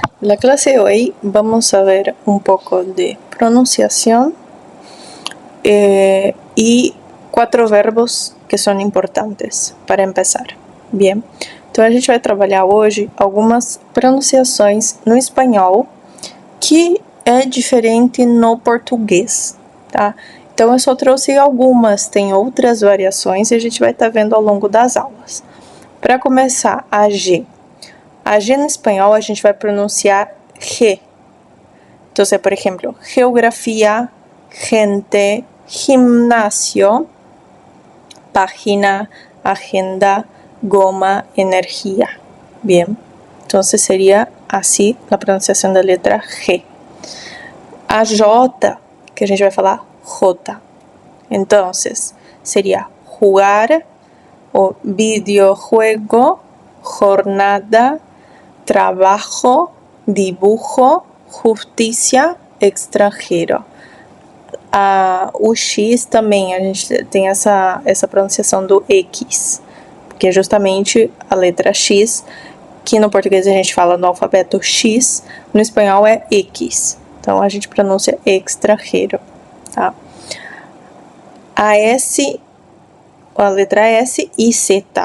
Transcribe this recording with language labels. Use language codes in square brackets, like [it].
[es] En la clase de hoy vamos a ver un poco de pronunciación y 4 verbos que [pt] são importantes [es] para empezar. [pt] Bien, então a gente vai trabalhar hoje algumas pronunciações no espanhol que é diferente no português, tá? Então eu só trouxe algumas, tem outras variações e a gente vai estar vendo ao longo das aulas. Para começar, a G. A G no espanhol a gente vai pronunciar G. Então, por exemplo, geografía, gente, gimnasio, página, agenda, goma, energía. [es] Bien, entonces sería así la pronunciación da letra G. [pt] A J, que a gente vai falar J. [es] Entonces, sería jugar o videojuego, jornada, trabajo, dibujo, justicia, extranjero. [pt] O X também, a gente tem essa pronunciação do X, que é justamente a letra X, que no português a gente fala no alfabeto X, no espanhol é X. Então a gente pronuncia extranjero, tá? A S, a letra S e Z.